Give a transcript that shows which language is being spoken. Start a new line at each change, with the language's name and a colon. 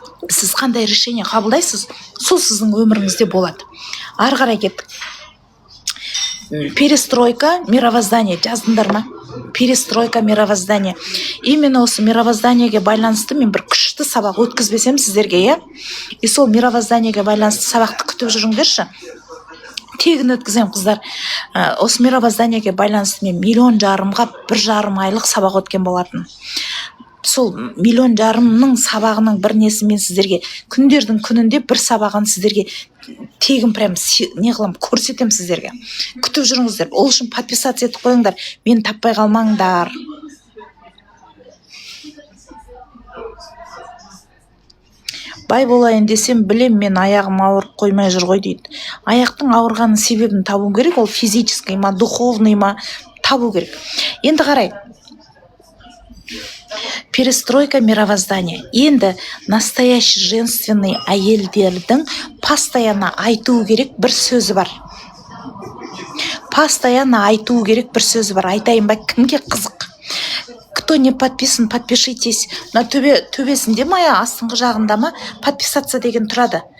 Kazakh: Сіз қандай решение қабылдайсыз, сол сіздің өміріңізде болады. Ары қарай кеттік. Перестройка, мировоздание жаздыңдар ма? Перестройка, мировоздание. Именно осы мировозданиеге байланысты мен бір күшті сабақ өткізбесем сіздерге, иә? И сол мировозданиеге байланысты сабақты күтіп жүріңдерші. Тегін өткізем, қыздар. Осы мировозданиеге байланысты мен 1,5 миллионға 1,5 айлық сабақ өткен болатын. Сол 1,5 миллионның сабағының бір несі мен сіздерге күндердің күнінде бір сабағын сіздерге тегін прям не қылам, көрсетем сіздерге. Күтіп жүріңіздер. Ол үшін подписаться етіп қойыңдар. Мені таппай қалмаңдар. Бай болайын десем, білем, мен аяғым ауырып қоймай жүр ғой дейді. Аяқтың ауырғанның себебін табу керек, ол физический ма, духовный ма табу керек. Енді қарай.
Russian: Перестройка мировоздания.
Kazakh: Енді настоящий женственный әйелдердің постоянно айту керек бір сөзі бар. Постоянно айту керек бір сөзі бар. Айтайын ба, кімге қызық?
Russian: Кто не подписан, подпишитесь.
Kazakh: На төбесінде ма, астыңғы жағында ма, подписаться деген тұрады.